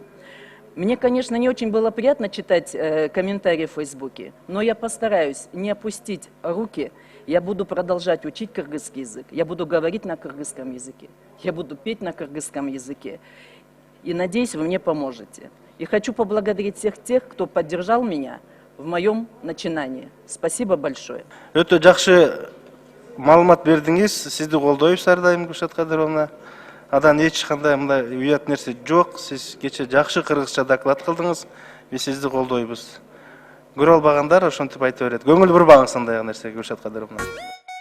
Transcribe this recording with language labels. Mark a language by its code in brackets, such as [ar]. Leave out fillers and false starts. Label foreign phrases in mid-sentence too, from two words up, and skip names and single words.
[ru] Мне, конечно, не очень было приятно читать комментарии в Фейсбуке, но я постараюсь не опустить руки. Я буду продолжать учить кыргызский язык, я буду говорить на кыргызском языке, я буду петь на кыргызском языке. И надеюсь, вы мне поможете. И хочу поблагодарить всех тех, кто поддержал меня в моем начинании. Спасибо большое. [ky] Өтө жакшы маалымат бердиңиз. Сизди колдойбуз ар дайым, Гүлшат Кадыровна. Адан эч кандай мындай уят нерсе жок. Сиз кече жакшы кыргызча доклад кылдыңыз. Биз сизди колдойбуз. Көрө албагандар ошентип айта берет. Көңүл бурбаңыз андай нерсеге, Гүлшат Кадыровна.